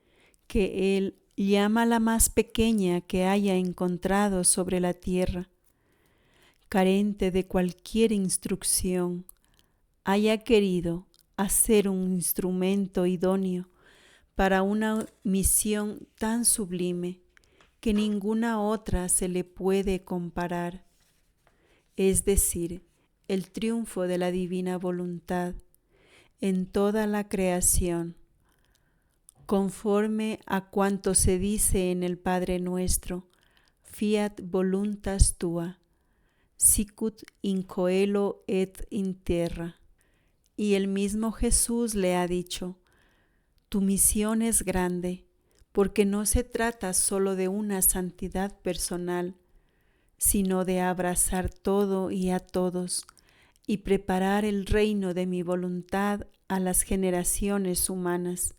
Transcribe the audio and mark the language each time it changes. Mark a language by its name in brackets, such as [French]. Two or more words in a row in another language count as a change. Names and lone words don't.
[Spanish] que Él llama la más pequeña que haya encontrado sobre la tierra, carente de cualquier instrucción, haya querido hacer un instrumento idóneo para una misión tan sublime que ninguna otra se le puede comparar, es decir, el triunfo de la divina voluntad en toda la creación, conforme a cuanto se dice en el Padre Nuestro: [Latin] Fiat voluntas tua, sicut in coelo et in terra. [Spanish] Y el mismo Jesús le ha dicho: tu misión es grande, porque no se trata solo de una santidad personal, sino de abrazar todo y a todos, y preparar el reino de mi voluntad a las generaciones humanas.